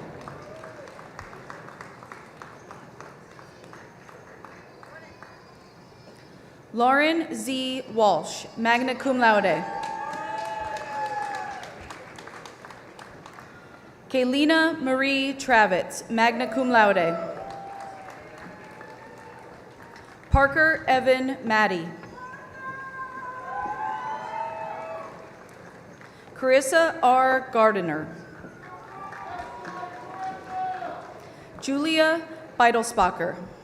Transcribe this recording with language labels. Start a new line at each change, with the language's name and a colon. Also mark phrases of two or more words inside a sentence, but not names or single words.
English: Lauren Z. Walsh,
Latin: magna cum laude.
English: Kaylina Marie Travitz,
Latin: magna cum laude.
English: Parker Evan Maddie. Carissa R. Gardiner. Julia Beidelsbacher.